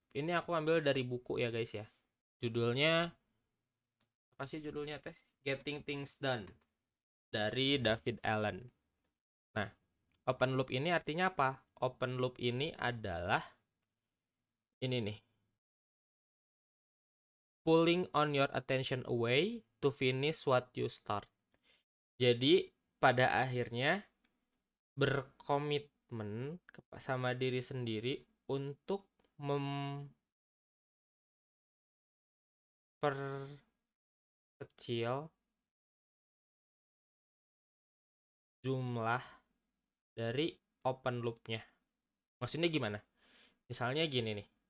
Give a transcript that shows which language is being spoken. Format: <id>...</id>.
<id>Ini aku ambil dari buku ya guys ya. Judulnya apa sih judulnya teh? Getting Things Done dari David Allen. Nah, open loop ini artinya apa? Open loop ini adalah ini nih.</id> <en>Pulling on your attention away to finish what you start.</en> <id>Jadi pada akhirnya berkomitmen sama diri sendiri untuk memperkecil jumlah dari open loop-nya. Maksudnya gimana? Misalnya gini nih.</id>